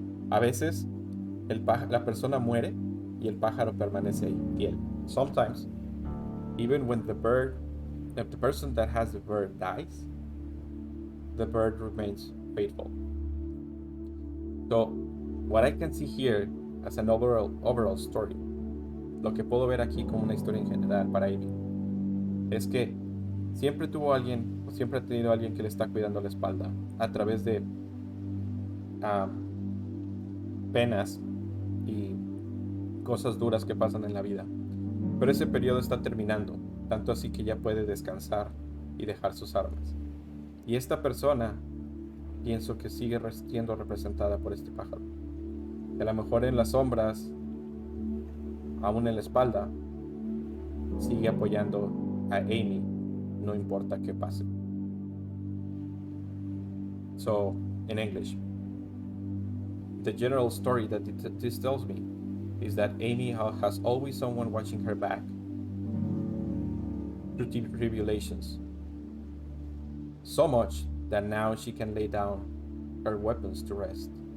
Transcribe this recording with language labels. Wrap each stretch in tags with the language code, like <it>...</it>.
<es>A veces la persona muere y el pájaro permanece ahí, fiel.</es> <en>Sometimes, even when if the person that has the bird dies, the bird remains faithful. So, what I can see here as an overall story,</en> <es>lo que puedo ver aquí como una historia en general para Amy, es que siempre tuvo alguien, o siempre ha tenido alguien que le está cuidando la espalda a través de penas y cosas duras que pasan en la vida. Pero ese periodo está terminando, tanto así que ya puede descansar y dejar sus armas. Y esta persona, pienso que sigue siendo representada por este pájaro. Que a lo mejor en las sombras, aún en la espalda, sigue apoyando a Amy, no importa qué pase.</es> <en>So, in English, the general story that this tells me is that Amy has always someone watching her back through tribulations. So much that now she can lay down her weapons to rest.</en>